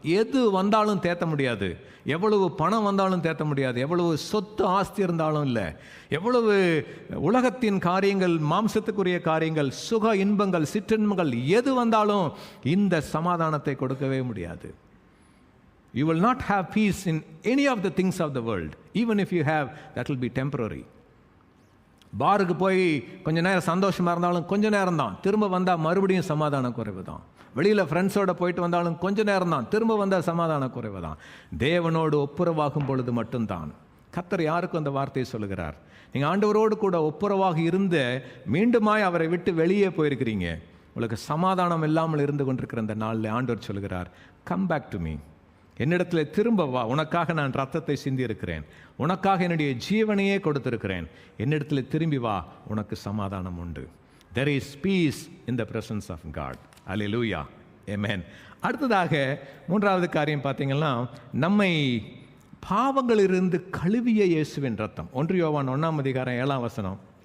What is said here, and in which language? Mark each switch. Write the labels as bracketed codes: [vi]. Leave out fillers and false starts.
[ta] எது வந்தாலும் தேத்த முடியாது, எவ்வளவு பணம் வந்தாலும் தேத்த முடியாது, எவ்வளவு சொத்து ஆஸ்தி இருந்தாலும் இல்லை, எவ்வளவு உலகத்தின் காரியங்கள், மாம்சத்துக்குரிய காரியங்கள், சுக இன்பங்கள், சிற்றின்பங்கள் எது வந்தாலும் இந்த சமாதானத்தை கொடுக்கவே முடியாது. [en] You will not have peace in any of the things of the world. Even if you have, that will be temporary. [ta] பாருக்கு போய் கொஞ்ச நேரம் சந்தோஷமாக இருந்தாலும் கொஞ்ச நேரம் தான், திரும்ப வந்தால் மறுபடியும் சமாதான குறைவு தான். வெளியில் ஃப்ரெண்ட்ஸோடு போயிட்டு வந்தாலும் கொஞ்ச நேரம் தான், திரும்ப வந்தால் சமாதான குறைவு தான். தேவனோடு ஒப்புரவாகும் பொழுது மட்டும்தான். கர்த்தர் யாருக்கும் அந்த வார்த்தையை சொல்லுகிறார்? நீங்கள் ஆண்டவரோடு கூட ஒப்புரவாக இருந்த மீண்டுமாய் அவரை விட்டு வெளியே போயிருக்கிறீங்க, உங்களுக்கு சமாதானம் இல்லாமல் இருந்து கொண்டிருக்கிற அந்த நாளில் ஆண்டவர் சொல்லுகிறார், [en] Come back to me. [ta] என்னிடத்தில் திரும்ப வா, உனக்காக நான் ரத்தத்தை சிந்தி இருக்கிறேன், உனக்காக என்னுடைய ஜீவனையே கொடுத்திருக்கிறேன், என்னிடத்தில் திரும்பி வா, உனக்கு சமாதானம் உண்டு. [en] There is peace in the presence of God. Hallelujah. Amen. [ta] அடுத்ததாக மூன்றாவது காரியம் பார்த்தீங்கன்னா, நம்மை பாவங்களிலிருந்து கழுவிய இயேசுவின் ரத்தம். 1 யோவான் 1ஆம் அதிகாரம் 7ஆம் வசனம்.